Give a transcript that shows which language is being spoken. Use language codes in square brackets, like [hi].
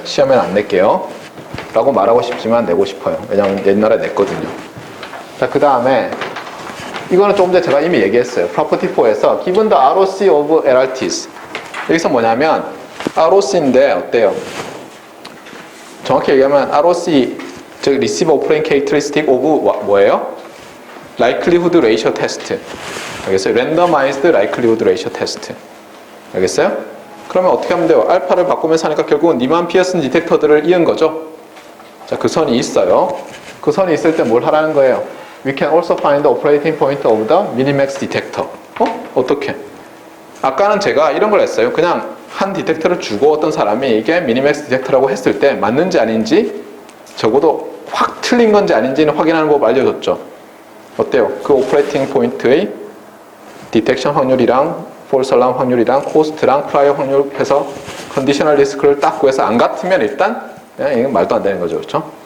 [ko] 시험에는 안 낼게요. 라고 말하고 싶지만 내고 싶어요. 왜냐하면 옛날에 냈거든요. 자, 그 다음에 이거는 조금 전에 제가 이미 얘기했어요. [en] Property 4에서 Given the ROC of LRTs. [ko] 여기서 뭐냐면 ROC인데 어때요? 정확히 얘기하면 ROC, 즉 Receive Operating Characteristic of 뭐예요? [en] Likelihood Ratio Test. [ko] 알겠어요? [en] Randomized Likelihood Ratio Test. 알겠어요? [ko] 그러면 어떻게 하면 돼요? 알파를 바꾸면서 하니까 결국은 니만 피어슨 디텍터들을 이은 거죠. 자, 그 선이 있어요. 그 선이 있을 때 뭘 하라는 거예요? [en] We can also find the operating point of the minimax detector. [ko] 어떻게? 아까는 제가 이런 걸 했어요. 그냥 한 디텍터를 주고 어떤 사람이 이게 미니맥스 디텍터라고 했을 때 맞는지 아닌지 적어도 확 틀린 건지 아닌지는 확인하는 법 알려줬죠. 어때요? 그 오퍼레이팅 포인트의 디텍션 확률이랑 폴스 알람 확률이랑 코스트랑 프라이어 확률 해서 컨디셔널 리스크를 딱 구해서 안 같으면 일단 그냥 이건 말도 안 되는 거죠. 그렇죠?